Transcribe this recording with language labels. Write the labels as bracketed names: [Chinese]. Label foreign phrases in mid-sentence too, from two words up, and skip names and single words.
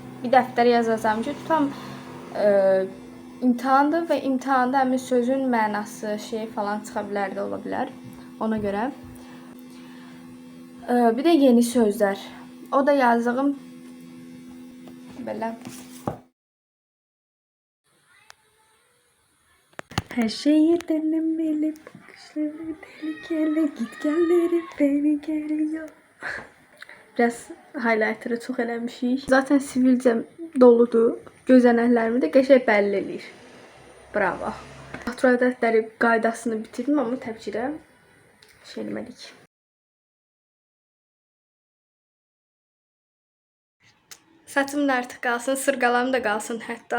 [Azerbaijani] Bir dəftər yazacağam ki, tam imtahandır və imtahanda həmin sözün mənası, falan çıxa bilər də ola bilər. Ona görə. Bir də yeni sözlər. O da yazdığım belə. [Turkish] Her şeyi denemeli, bakışları tehlikeli, gitgelleri beni geliyor. [Azerbaijani] Biraz highlighter'ı çox eləmişik. Zaten sivilcə doludur. Gözənəklərimi də qəşəng bəlli eləyir. Bravo. Natural adətləri qaydasını bitirdim, amma təbii ki də eləmədik. Saçım da artıq qalsın, sırqalarım da qalsın hətta.